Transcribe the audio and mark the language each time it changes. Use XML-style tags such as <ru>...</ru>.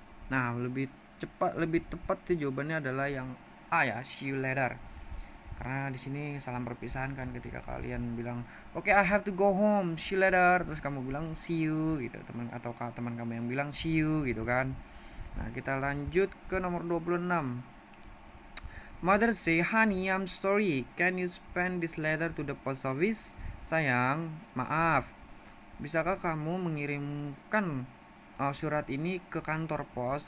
<id>Nah, lebih tepat tuh jawabannya adalah yang A ya,</id> <en>see you later.</en> <id>Karena di sini salam perpisahan kan ketika kalian bilang, "Oke,</id> <en>I have to go home. See you later."</en> <id>Terus kamu bilang</id> <en>see you</en> <id>gitu, teman kamu yang bilang see you gitu kan. Nah, kita lanjut ke nomor 26.</id> <en>Mother say, "Honey, I'm sorry. Can you send this letter to the post office?"</en> <id>Sayang, maaf. Bisakah kamu mengirimkan surat ini ke kantor pos?</id>